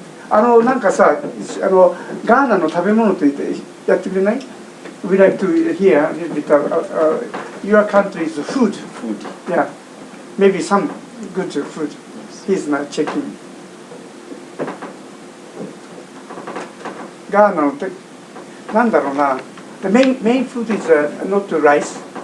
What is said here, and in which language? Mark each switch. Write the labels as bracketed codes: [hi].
[ja] なんかさ、ガーナの食べ物と言ってやってくれない？ [en] We like to hear a little bit your country's food. Yeah, maybe some good food. He's not checking. [ja] ガーナのなんだろうな。 [en] The main food is not rice.